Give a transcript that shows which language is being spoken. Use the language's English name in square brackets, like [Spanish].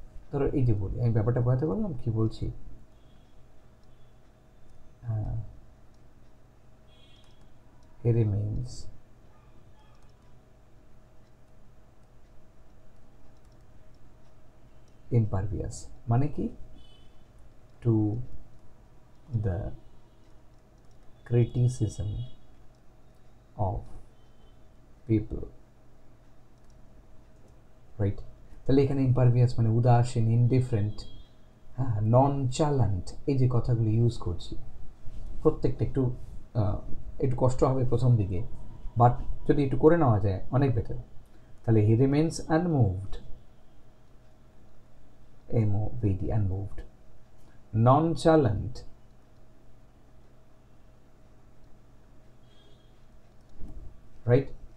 [Bangla] ধরো এই যে বলি, আমি ব্যাপারটা বোঝাতে পারলাম কি বলছি? [English] he remains impervious [Bangla] মানে কি? [English] to the criticism of people, right? [Bangla] তাহলে এখানে impervious মানে উদাসীন, ইনডিফারেন্ট, হ্যাঁ, নন চ্যালেন্ট, এই যে কথাগুলো ইউজ করছি প্রত্যেকটা একটু একটু কষ্ট হবে প্রথম দিকে, বাট যদি একটু করে নেওয়া যায় অনেক বেটার। [English] তাহলে he remains unmoved, MOVD, unmoved, nonchalant, right?